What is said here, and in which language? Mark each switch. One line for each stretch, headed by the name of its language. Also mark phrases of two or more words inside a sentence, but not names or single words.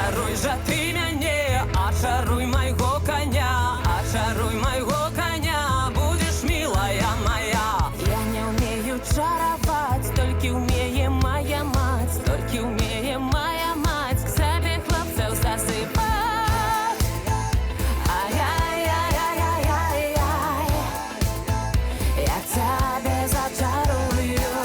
Belarusian: Ой жа ты мяне, ачаруй майго коня, ачаруй майго коня,
Russian: будешь милая моя. Я не умею чаровать, только умее моя мать, только умее моя мать к себе хлопцев засыпать. Ай-яй-яй-яй-яй-яй, я тебя зачарую.